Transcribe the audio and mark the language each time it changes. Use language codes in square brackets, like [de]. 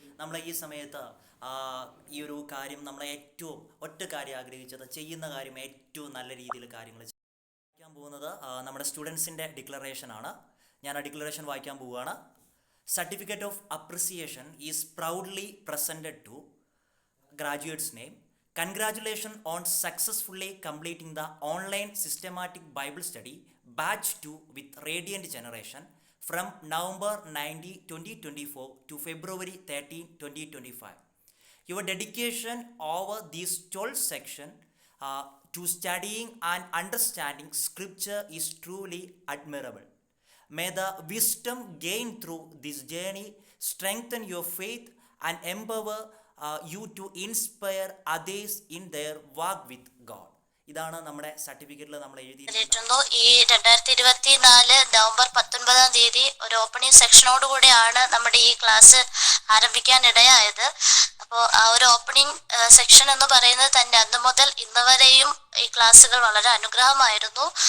[ml] നമ്മൾ ഈ സമയത്ത് ഈ ഒരു കാര്യം നമ്മൾ ഏറ്റവും ഒറ്റ കാര്യം ആഗ്രഹിച്ചത്, ചെയ്യുന്ന കാര്യം ഏറ്റവും നല്ല രീതിയിൽ കാര്യങ്ങൾ വായിക്കാൻ പോകുന്നത് നമ്മുടെ സ്റ്റുഡൻസിൻ്റെ ഡിക്ലറേഷനാണ്. ഞാൻ ആ ഡിക്ലറേഷൻ വായിക്കാൻ പോവുകയാണ്. [en] Certificate of appreciation is proudly presented to graduates name. Congratulations on successfully completing the online systematic Bible study batch 2 with Radiant Generation from November 19, 2024 to February 13, 2025. Your dedication over these 12 sections to studying and understanding scripture is truly admirable. May the wisdom gained through this journey strengthen your faith and empower you to inspire others in their walk with God. [ml] ഇതാണ് നമ്മുടെ സർട്ടിഫിക്കറ്റിൽ നമ്മൾ എഴുതിയിരിക്കുന്നത്. ഈ 2024 November 19 ഒരു opening സെക്ഷനോട് കൂടിയാണ് നമ്മുടെ ഈ class ആരംഭിക്കാൻ ഇടയായത്. അപ്പോൾ ആ ഒരു ഓപ്പണിംഗ് സെക്ഷൻ എന്ന് പറയുന്നത് തന്നെ അന്ന് മുതൽ ഇന്ന് വരെയും ഈ ക്ലാസ്സുകൾ വളരെ അനുഗ്രഹമായിരുന്നു.